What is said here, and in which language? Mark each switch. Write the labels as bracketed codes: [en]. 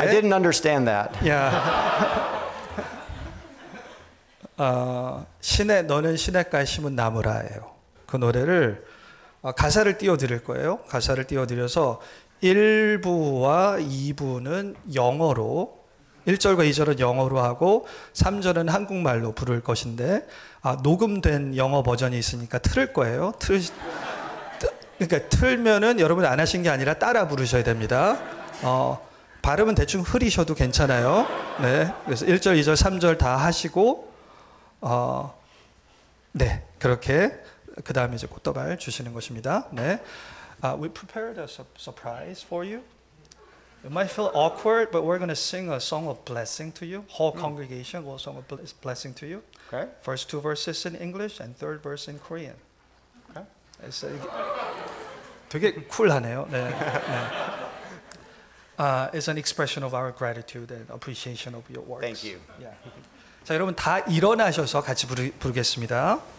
[en] I didn't understand that. [ko] 너는 시냇가에 심은 나무라예요. 그 노래를 가사를 띄워드릴 거예요. 가사를 띄워드려서 1부와 2부는 영어로 1절과 2절은 영어로 하고 3절은 한국말로 부를 것인데 녹음된 영어 버전이 있으니까 틀을 거예요. 그러니까 틀면은 여러분 안 하신 게 아니라 따라 부르셔야 됩니다. 발음은 대충 흐리셔도 괜찮아요. 네, 그래서 1절, 2절, 3절 다 하시고 네, 그렇게 그 다음에 이제 꽃다발 주시는 것입니다. [en] 네, we prepared a surprise for you. It might feel awkward, but we're going to sing a song of blessing to you. Whole congregation will sing a blessing to you. Okay. First two verses in English and third verse in Korean. Okay. [ko] 되게 쿨하네요. 네. [en] It's an expression of our gratitude and appreciation of your works. Thank you. Yeah. [ko] 자, 여러분 다 일어나셔서 같이 부르겠습니다.